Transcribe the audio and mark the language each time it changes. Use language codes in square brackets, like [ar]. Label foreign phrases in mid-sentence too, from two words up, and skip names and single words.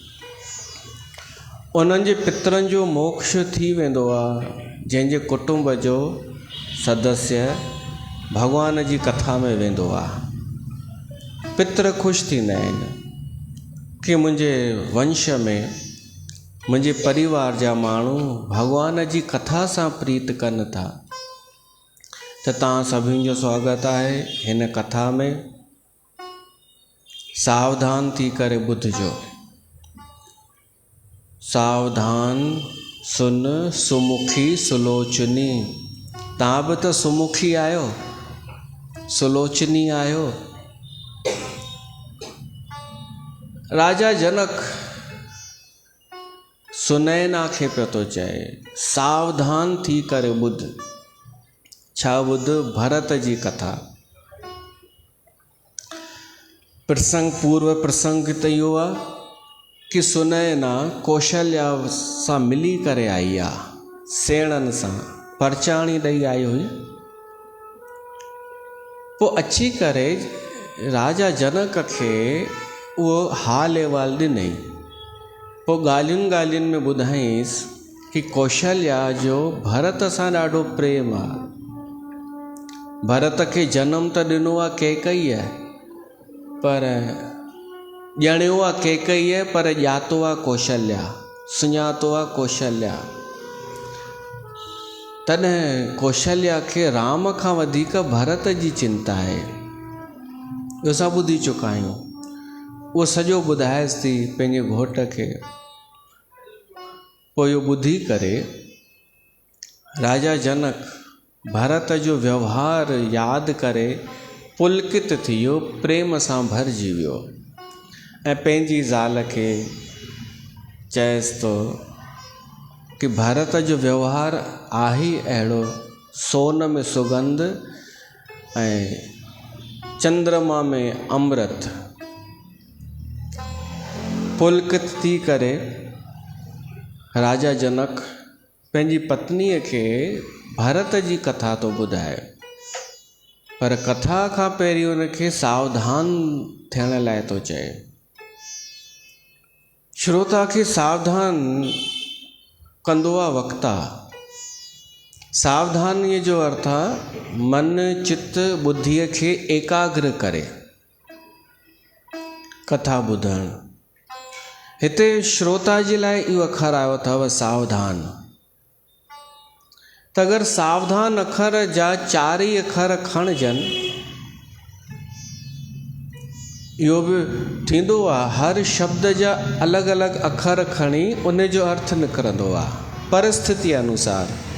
[sd] उन्हनि जे पितरनि जो मोक्ष थी वेंदो आहे जंहिंजे कुटुंब जो सदस्य भॻवान जी कथा में वेंदो आहे। पितर ख़ुशि थींदा आहिनि कि मुंहिंजे वंश में, मुंहिंजे परिवार जा माण्हू भॻवान जी कथा सां प्रीत कनि था। त तव्हां सभिनी जो स्वागत आहे हिन कथा में। सावधान थी करे ॿुधिजो। [awa] सावधान सुन सुमुखी सुलोचनी। [sd] तव्हां बि त सुमुखी आहियो, सुलोचनी आहियो। राजा जनक सुनैना खे पियो थो चए, सावधान थी करे ॿुध। छा ॿुध? भरत जी कथा। प्रसंग, पूर्व प्रसंग त इहो आहे कि सुनैना कौशल्या सां मिली करे आई आहे, सेणनि सां परचाणी ॾेई आई हुई। पोइ अची करे राजा जनक खे उहो हाल अहिवाल ॾिनई पोइ ॻाल्हियुनि ॻाल्हियुनि में ॿुधाईंसि कि कौशल्या जो भरत सां ॾाढो प्रेम आहे। भरत खे जनम त ॾिनो आहे कैकई आहे, पर ॼणियो आहे कैकई आहे, पर ॼातो आहे कौशल्या, सुञातो आहे कौशल्या। तॾहिं कौशल्या खे राम खां वधीक भरत जी चिंता आहे। इहो असां ॿुधी चुका आहियूं। उहो सॼो ॿुधाएसि थी पंहिंजे घोट खे। पोइ इहो ॿुधी करे राजा जनक भरत जो व्यवहार यादि करे पुलकित थी वियो, प्रेम सां भरिजी वियो ऐं पंहिंजी ज़ाल खे चएसि थो कि भरत जो व्यवहार आहे ई अहिड़ो, सोन में सुगंध ऐं चंद्रमा में अमृत। पुलकित थी करे राजा जनक पंहिंजी पत्नीअ खे भरत जी कथा थो ॿुधाए, पर कथा खां पहिरीं उनखे सावधान थियण लाइ थो चए। श्रोता खे सावधान कंदो आहे वक्ता। सावधानीअ जो अर्थ आहे मन चित्त बुद्धीअ खे एकाग्र करे कथा ॿुधणु। हिते श्रोता जे लाइ इहो अखर आयो अथव सावधान। त अगरि सावधान अखर जा 4 ई अखर खणजनि, इहो बि थींदो आहे हर शब्द जा अलॻि अलॻि अखर खणी उन जो अर्थ निकिरंदो आहे परिस्थिति अनुसार।